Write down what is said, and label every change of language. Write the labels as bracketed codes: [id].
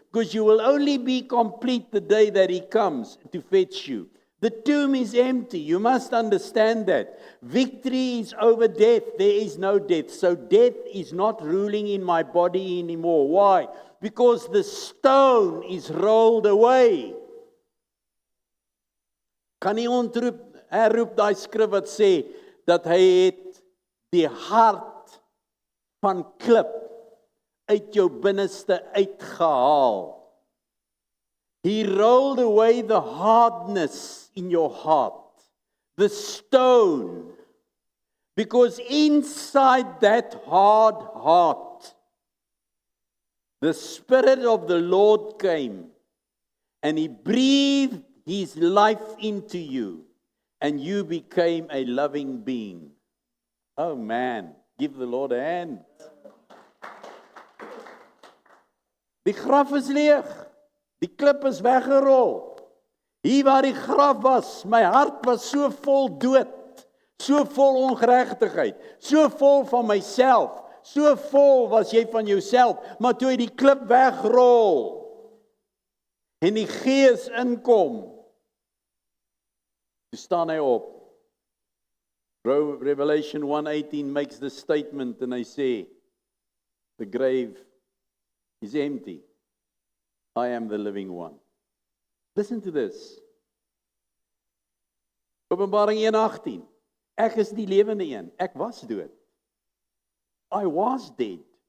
[en] Because you will only be complete the day that He comes to fetch you. The tomb is empty. You must understand that. Victory is over death. There is no death. So death is not ruling in my body anymore. Why? Because the stone is rolled away. [af] Kan nie herroep daai skrif wat sê, dat hy het die hart van klip uit jou binneste uitgehaal. [en] He rolled away the hardness in your heart, the stone, because inside that hard heart, the Spirit of the Lord came and He breathed His life into you, and you became a loving being. Oh man, give the Lord a hand. [af] Die graf is leeg. Die klip is weggerol. Hier waar die graf was, my hart was so vol dood, so vol ongeregtigheid, so vol van myself, so vol was jy van jouself, maar toe jy die klip wegrol, en die Gees inkom, toe staan hy op. [en] Revelation 1:18 makes the statement and I say, the grave is empty. I am the living one. Listen to this. [af] Openbaring 1:18. Ek is die lewende een. Ek was dood. [en] I was dead.